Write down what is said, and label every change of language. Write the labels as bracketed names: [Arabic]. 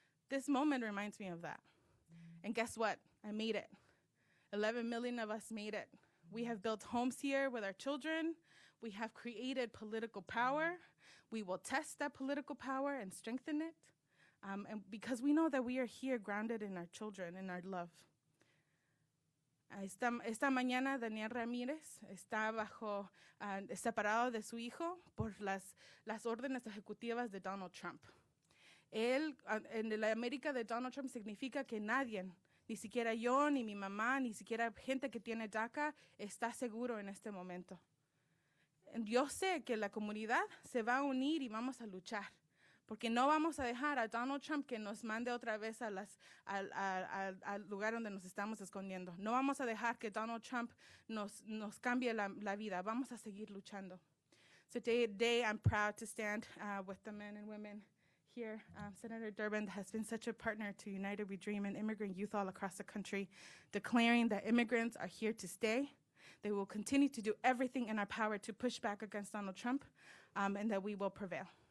[English] This moment reminds me of that. And guess what? I made it. 11 million of us made it. We have built homes here with our children. We have created political power. We will test that political power and strengthen it. And because we know that we are here grounded in our children and our love. [Spanish] Esta mañana Daniel Ramírez está separado de su hijo por las órdenes ejecutivas de Donald Trump. Él, en la América de Donald Trump, significa que nadie, ni siquiera yo, ni mi mamá, ni siquiera gente que tiene DACA, está seguro en este momento. Yo sé que la comunidad se va a unir y vamos a luchar, porque no vamos a dejar a Donald Trump que nos mande otra vez al lugar donde nos estamos escondiendo. No vamos a dejar que Donald Trump nos cambie la vida. Vamos a seguir luchando. [English] So today I'm proud to stand with the men and women here. Senator Durbin has been such a partner to United We Dream and immigrant youth all across the country, declaring that immigrants are here to stay. They will continue to do everything in our power to push back against Donald Trump, and that we will prevail.